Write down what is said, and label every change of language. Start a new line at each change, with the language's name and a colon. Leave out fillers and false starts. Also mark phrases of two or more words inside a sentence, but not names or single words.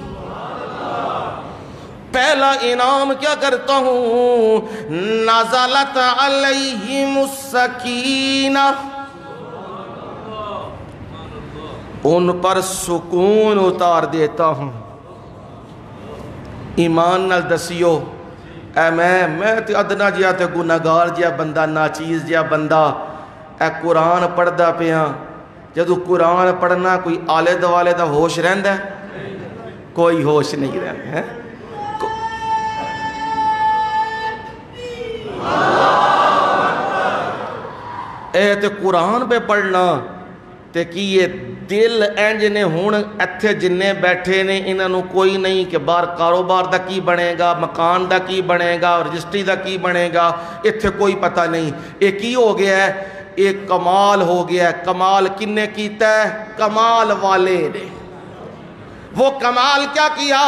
Urdu: پہلا انعام کیا کرتا ہوں؟
Arabic: نزلت علیہم السکینہ،
Urdu: ان پر سکون اتار دیتا ہوں۔
Punjabi: ایمان نال دسیو، اے میں تے ادنا جیا تے گناہگار جیا بندہ، ناچیز جیا بندہ، اے قرآن پڑھدا پیاں، جدو قرآن پڑھنا کوئی آلے دوالے دا ہوش رہندا ہے؟ کوئی ہوش نہیں رہندا ہے۔ اے تے قرآن پہ پڑھنا تے کی یہ دل انج نے ہون اتھے جننے بیٹھے نے انہوں کوئی نہیں کہ باہر کاروبار دا کی بنے گا، مکان دا کی بنے گا، رجسٹری دا کی بنے گا، اتھے کوئی پتہ نہیں۔ ایک کی ہو گیا ہے؟ ایک کمال ہو گیا ہے۔ کمال کنے کیتا ہے؟ کمال والے نے۔
Urdu: وہ کمال کیا کیا؟